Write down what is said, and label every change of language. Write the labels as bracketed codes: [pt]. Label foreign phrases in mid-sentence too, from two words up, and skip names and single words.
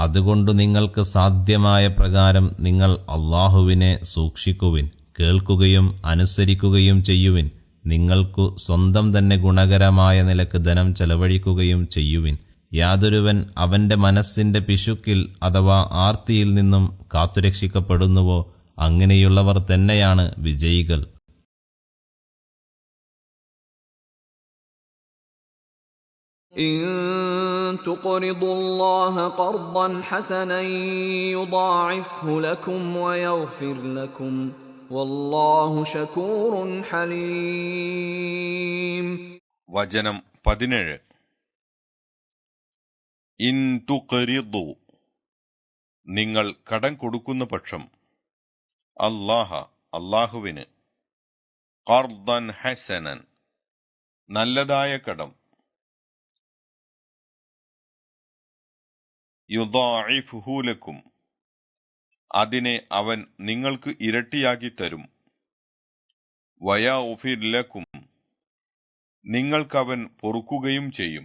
[ml] അതുകൊണ്ടു നിങ്ങൾക്ക് സാധ്യമായ പ്രകാരം നിങ്ങൾ അല്ലാഹുവിനെ സൂക്ഷിക്കുവിൻ, കേൾക്കുകയും അനുസരിക്കുകയും ചെയ്യുവിൻ. നിങ്ങൾക്കു സ്വന്തം തന്നെ ഗുണകരമായ നിലക്ക് ധനം ചെലവഴിക്കുകയും ചെയ്യുവിൻ. യാതൊരുവൻ അവന്റെ മനസ്സിന്റെ പിശുക്കിൽ അഥവാ ആർത്തിയിൽ നിന്നും കാത്തുരക്ഷിക്കപ്പെടുന്നുവോ അങ്ങനെയുള്ളവർ തന്നെയാണ് വിജയികൾ. [ar] إن تقرضوا الله قرضا حسنا يضاعفه لكم ويغفر لكم والله شكور حليم. [ml] വചനം 17. [ar] إن تقرضوا, [ml] നിങ്ങൾ കടം കൊടുക്കുന്ന പക്ഷം, അല്ലാഹുവിന്, [ar] قرضا حسنا, [ml] നല്ലതായ കടം, [ar] يضاعفه لكم, [ml] അതിനെ അവൻ നിങ്ങൾക്ക് ഇരട്ടിയാക്കി തരും, [ar] ويغفر لكم, [ml] നിങ്ങൾക്കവൻ പൊറുക്കുകയും ചെയ്യും.